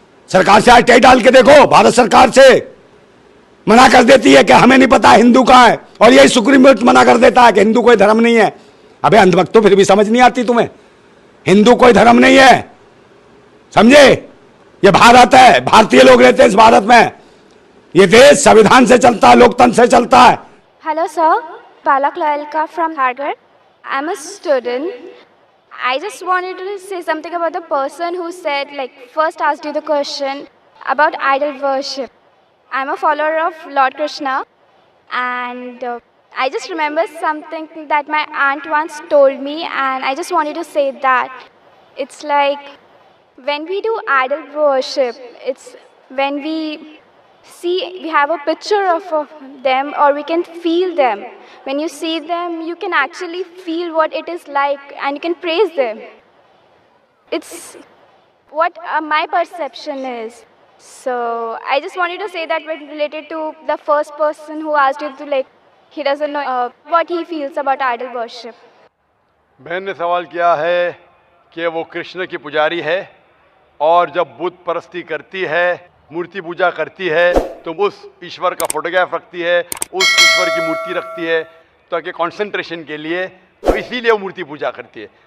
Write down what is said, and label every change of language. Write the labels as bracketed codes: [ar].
[hi] सरकार से आरटीआई डाल के देखो, भारत सरकार से मना कर देती है कि हमें नहीं पता हिंदू का है, और यही सुप्रीम कोर्ट मना कर देता है कि हिंदू कोई धर्म नहीं है। अबे अंधभक्तों फिर भी समझ नहीं आती तुम्हें। हिंदू कोई धर्म नहीं है, समझे? ये भारत है, भारतीय लोग रहते हैं इस भारत में। ये देश संविधान से चलता है, लोकतंत्र से चलता है। [en] Hello sir, Palak Loyalka from Harvard. I'm a student. I just wanted to say something about the person who said, like, first asked you the question about idol worship. I'm a follower of Lord Krishna, and I just remember something that my aunt once told me, and I just wanted to say that it's like when we do idol worship, it's when we have a picture of them, or we can feel them. When you see them, you can actually feel what it is like, and you can praise them. It's what my perception is. So I just wanted to say that when related to the first person who asked you to, like, he doesn't know what he feels about idol worship. [hi] बहन ने सवाल किया है कि वो कृष्ण की पुजारी है, और जब बुत परस्ती करती है, मूर्ति पूजा करती है, तो उस ईश्वर का फोटोग्राफ रखती है, उस ईश्वर की मूर्ति रखती है ताकि कंसंट्रेशन के लिए, तो इसीलिए वो मूर्ति पूजा करती है।